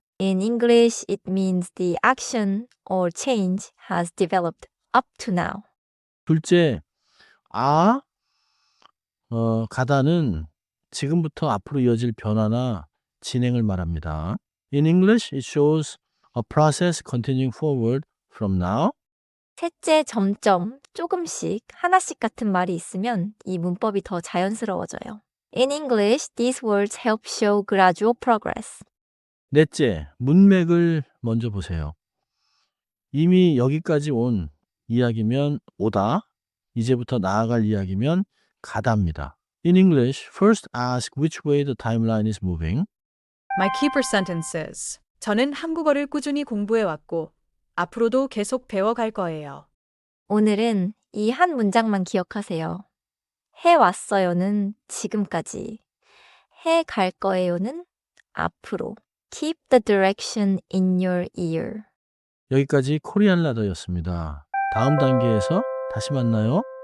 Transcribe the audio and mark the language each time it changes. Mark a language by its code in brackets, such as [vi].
[en] In English, it means the action or change has developed up to now. [ko] 둘째, 가다는 지금부터 앞으로 이어질 변화나 진행을 말합니다. [en] In English, it shows a process continuing forward from now. [ko] 셋째, 점점, 조금씩, 하나씩 같은 말이 있으면 이 문법이 더 자연스러워져요. [en] In English, these words help show gradual progress. [ko] 넷째, 문맥을 먼저 보세요. 이미 여기까지 온 이야기면 오다, 이제부터 나아갈 이야기면 가다입니다. [en] In English, first ask which way the timeline is moving. My keeper sentence is [ko] 저는 한국어를 꾸준히 공부해 왔고 앞으로도 계속 배워갈 거예요. 오늘은 이 한 문장만 기억하세요. 해왔어요는 지금까지, 해갈 거예요는 앞으로. [en] Keep the direction in your ear. [ko] 여기까지 코리안 라더였습니다. 다음 단계에서 다시 만나요.